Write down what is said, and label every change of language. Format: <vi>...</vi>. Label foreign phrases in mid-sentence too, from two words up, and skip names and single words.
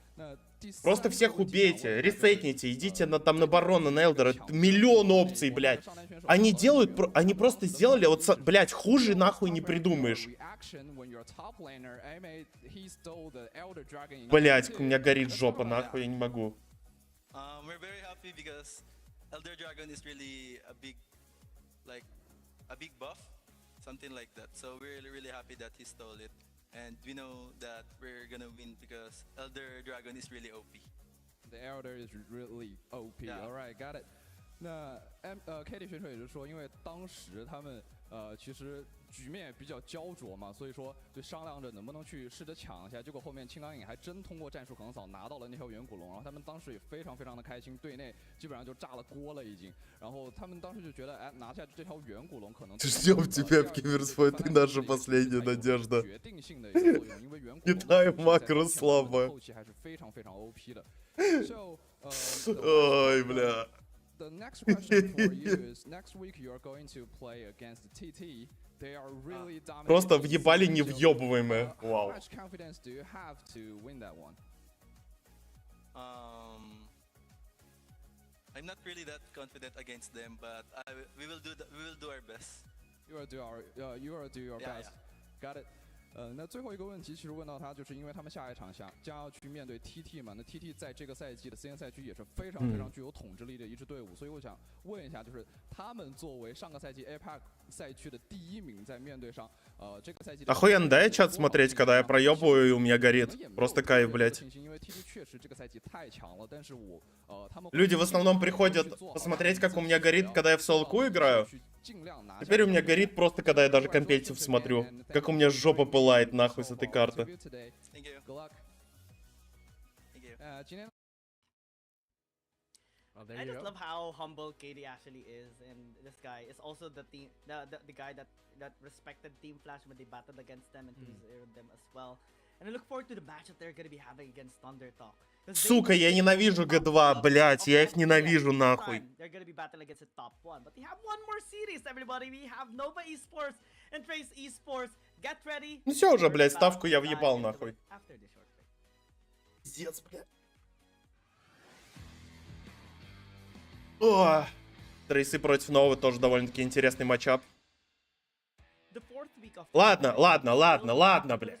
<ru>Просто всех убейте, ресетните, идите там на барона, на элдера. Миллион опций, блядь. Они делают, они просто сделали, вот, блядь, хуже нахуй не придумаешь. Блядь, у меня горит жопа, нахуй, я не могу.</ru> <en>Elder Dragon is really a big buff, something like that. So we're really happy that he stole it, and we know that we're gonna win because Elder Dragon is really OP. The Elder is really OP. Yeah. All right, got it.</en> <zh>那Katie 选手也是说，因为当时他们其实局面比较焦灼嘛，所以说就商量着能不能去试着抢一下。结果后面青钢影还真通过战术横扫拿到了那条远古龙，然后他们当时也非常的开心，队内基本上就炸了锅了已经。然后他们当时就觉得，哎，拿下这条远古龙可能。</zh> <ru>Ждем тебя в Киберспой, ты наша последняя надежда.</ru> <zh>决定性的一个作用，因为远古龙</zh> <ru>Китай макро слабо.</ru> <zh>后期还是非常 OP 的。So,</zh> <ru>Ой, бля.</ru> <en>The next question for you is next week you are going to play against TT. They are really dominating.</en> <ru>Просто въебали невъебываемые. Вау.</ru> <en>How much confidence do you have to win that one? I'm not really that confident against them, but we will do our best. You will do your best. Got it.</en> <zh>那最后一个问题，其实问到他，就是因为他们下一场将要去面对 TT 嘛，那 TT 在这个赛季的 CN 赛区也是非常具有统治力的一支队伍，所以我想问一下，就是他们作为上个赛季 APAC 赛区的第1名，在面对上这个赛季。</zh> <ru>Охуенно, да, чат смотреть, когда я проебываю и у меня горит. Просто кайф, блядь. Люди в основном приходят посмотреть, как у меня горит, когда я в солку играю. Теперь у меня горит просто, когда я даже компетитив смотрю. Как у меня жопа пылает нахуй с этой карты.</ru> <en>I just love how humble KD actually is, and this guy is also the team, the guy that respected Team Flash when they battled against them and heroed them as well. And I look forward to the match that they're gonna be having against Thunder Talk.</en> <ru>Сука, я ненавижу G2, блять, я их ненавижу нахуй.</ru> <en>They're gonna be battling against the top one, but they have one more series, everybody. We have Nova esports and Trace esports. Get ready.</en> <ru>Ну все уже, блять, ставку я въебал нахуй. Пиздец, блядь. О, Трейсы против Нового тоже довольно-таки интересный матчап. Ладно, блядь.</ru>